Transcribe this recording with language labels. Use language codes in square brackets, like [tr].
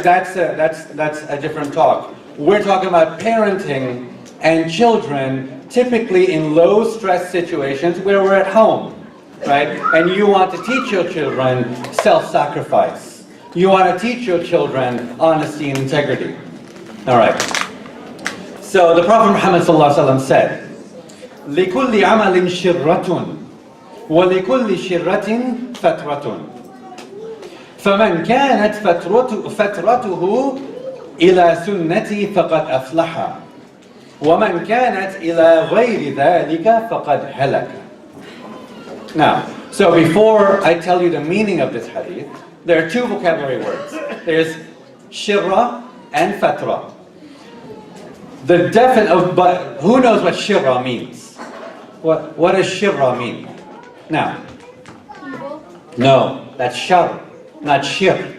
[en] That's a different talk. We're talking about parenting and children typically in low stress situations where we're at home. Right? And you want to teach your children self-sacrifice. You want to teach your children honesty and integrity. Alright. So the Prophet Muhammad ﷺ said, [ar] لِكُلِّ عَمَلٍ شِرَّةٌ وَلِكُلِّ شِرَّةٍ فَتْرَةٌ فَمَنْ كَانَتْ فَتْرَتُهُ إِلَى سُنَّتِي فَقَدْ أَفْلَحَ وَمَنْ كَانَتْ إِلَى غَيْرِ ذَلِكَ فَقَدْ هَلَكَ. [en] Now, so before I tell you the meaning of this hadith, there are two vocabulary words. There's shirra and fatra. But who knows what shirra means? What does shirra mean? Now, no, that's shar, not shir.